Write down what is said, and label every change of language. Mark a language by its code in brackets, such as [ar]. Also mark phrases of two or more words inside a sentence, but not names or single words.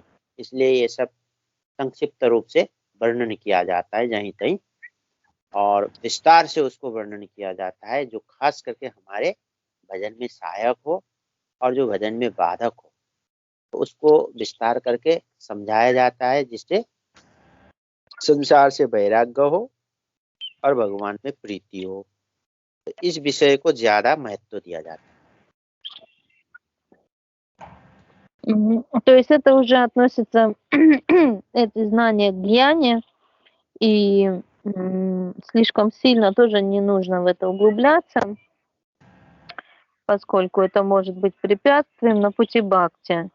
[hi] इसलिए ये सब संक्षिप्त रूप से वर्णन किया जाता है जहीं तहीं, और विस्तार से उसको वर्णन किया जाता है जो खास करके हमारे भजन में सहायक हो और जो भजन में बाधक हो, तो उसको विस्तार करके समझाया जाता है, जिससे संसार से वैराग्य हो और भगवान में प्रीति हो। तो इस विषय को ज्यादा महत्व दिया जाता है। [ru] То есть это уже относится, это знание к гьяне, и слишком сильно тоже не нужно в это углубляться, поскольку это может быть препятствием на пути бхакти.